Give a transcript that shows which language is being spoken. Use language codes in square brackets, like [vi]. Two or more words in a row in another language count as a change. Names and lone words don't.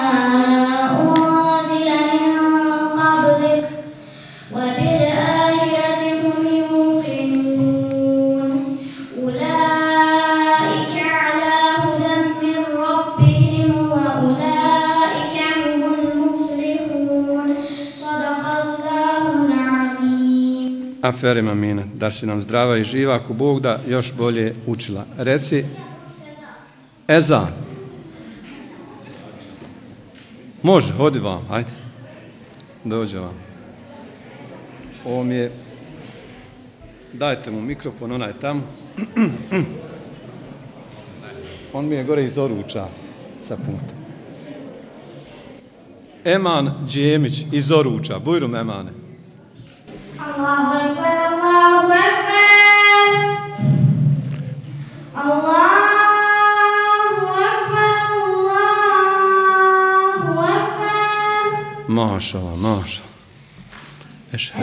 [ar] أنزل من قبلك وبالآخرة هم يوقنون أولئك على هدى من ربهم وأولئك هم المفلحون صدق الله العظيم. [bs] Aferim, Amina. Da si nam zdrava i živa, ako Bog da još bolje učila. Reci, ezan. Može, hodi vam, hajde. Dođe vam. Ovo mi je, dajte mu mikrofon, onaj tamo. On mi je gore iz Oruča sa puta. Eman Džemić iz Oruča. Bujrum, Emane. [ar] الله أكبر، الله أكبر. الله أكبر، الله أكبر. [bs] Mašala, mašala. Ešhedu.